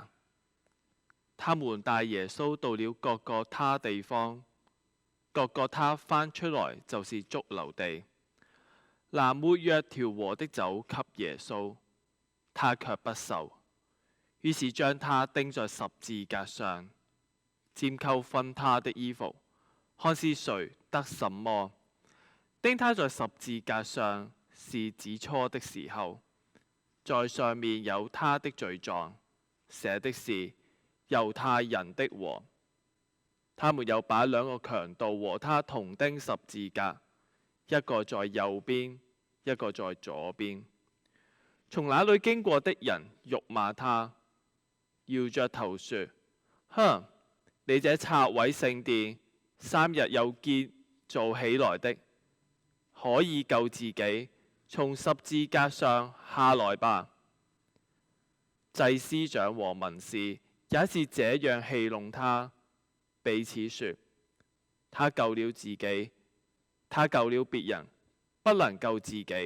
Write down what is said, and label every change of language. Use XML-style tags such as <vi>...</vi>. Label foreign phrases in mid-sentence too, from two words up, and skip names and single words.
<zh>他們帶耶穌到了各各他地方，各各他翻出來就是髑髏地。拿沒藥調和的酒給耶穌，他卻不受，於是將他釘在十字架上，拈鬮分他的衣服，看是誰得什麼。釘他在十字架上是子初的時候，在上面有他的罪狀，寫的是猶太人的王。他們又把2 個強盜和他同釘十字架，一個在右邊，一個在左邊。從那裏經過的人辱罵他，搖着頭說：哼，你這拆毀聖殿3日又建造起來的，可以救自己，從十字架上下來吧。祭司長和文士也是這樣戲弄他，彼此說：他救了自己，他救了別人，不能救自己。</zh>